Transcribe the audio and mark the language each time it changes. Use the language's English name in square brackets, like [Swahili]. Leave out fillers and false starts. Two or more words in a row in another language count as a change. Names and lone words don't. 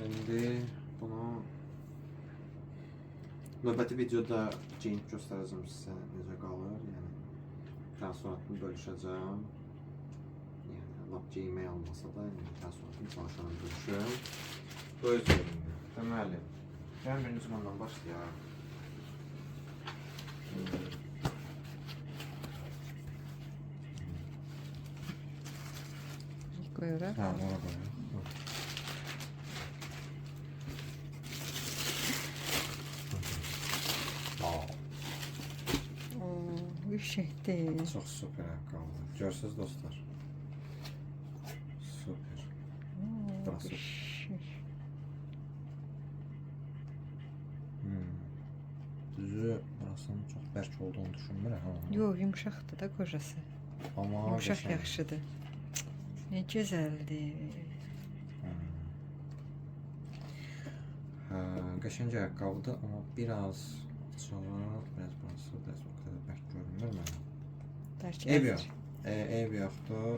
[Azerbaijani] İndi bunu növbəti videoda geyinib göstərəcəm sizə necə qalır. Yəni təəssüratını bölüşəcəm. Yəni lap geyinmək olmasa da təəssüratını çalışaram bölüşüm. Öz yerində. Deməli, gəlin birinci bundan başlayaq. [Turkish] Koyarak. Ha, ona koyalım. Bir şey değil. Çok süper ayakkabı. Görürsünüz dostlar. Süper. Burası. [Azerbaijani] Düzü burasının çok bərk olduğunu düşünmürəm. [Turkish] Yok, yumuşaktı da kocası. Ama Yumuşak [Azerbaijani] qəşəng. yaxşıdır. [Turkish] Ne güzeldi. [Azerbaijani] Qəşəng ayaqqabıdır, amma biraz açığı, biraz burası biraz o qədər bərk görünmür mənə. Eyb yox. Eyb yoxdur.